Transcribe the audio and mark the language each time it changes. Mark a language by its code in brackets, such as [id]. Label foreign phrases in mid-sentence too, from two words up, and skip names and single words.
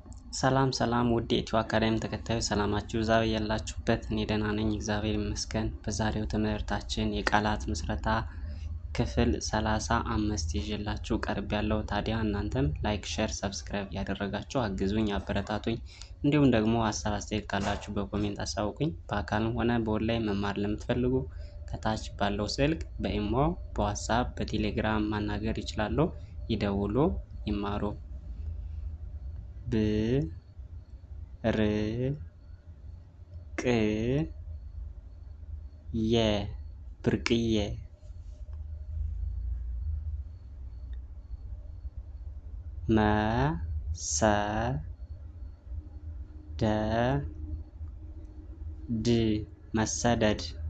[am] ሰላም ሰላም ውድ የኢትዮ አካዳሚ ተከታዮች ሰላማችሁ ዛሬ ያላችሁበት እኔ ደህና ነኝ፣ እግዚአብሔር ይመስገን። በዛሬው ትምህርታችን የቃላት ምስረታ ክፍል 35 ይዤላችሁ ቀርብ ያለው። ታዲያ እናንተም [en] like, share, subscribe [am] ያደረጋችሁ አግዙኝ፣ አበረታቱኝ። እንዲሁም ደግሞ ሀሳብ አስተያየት ካላችሁ በኮሜንት አሳውቁኝ። በአካልም ሆነ በኦንላይን መማር ለምትፈልጉ ከታች ባለው ስልክ በኢሞ፣ በዋትስአፕ፣ በቴሌግራም ማናገር ይችላሉ። ይደውሉ፣ ይማሩ። ብ ር ቅ የ ብርቅዬ መ ሰ ደ ድ መሰደድ